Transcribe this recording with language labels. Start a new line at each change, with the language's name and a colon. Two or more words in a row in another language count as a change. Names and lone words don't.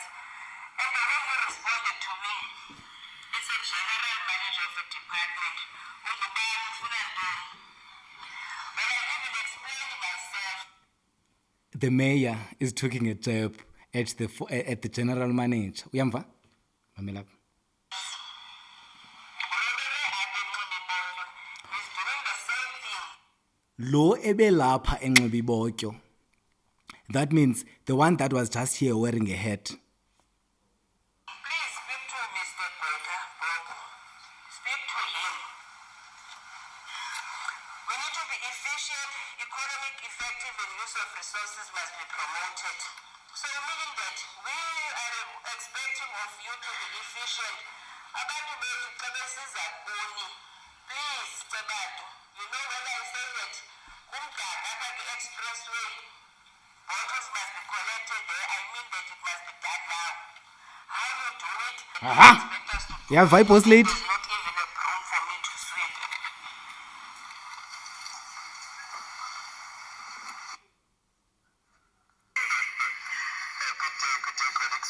English: And the way he responded to me, it's a general manager of a department. When I even explained myself, the mayor is taking a jab at the general manager.
Xhosa: Uyamva? Mamela. Lo ebelapha enxibibotyo.
English: That means the one that was just here wearing a hat. please speak to Mr. Gweta. speak to him. We need to be efficient, economic, effective, and use of resources must be promoted. So meaning that we are expecting of you to be efficient.
Xhosa: Abantu bethu xa besiza kuni, please Cebadu,
English: you know when I say that
Xhosa: kumdaka apha kwi-expressway,
English: bottles must be collected there, I mean that it must be done now. How you do it, Aha! expect us to do Yeah, vibe was late. There's not even a broom for me to sweep. Good day, colleagues.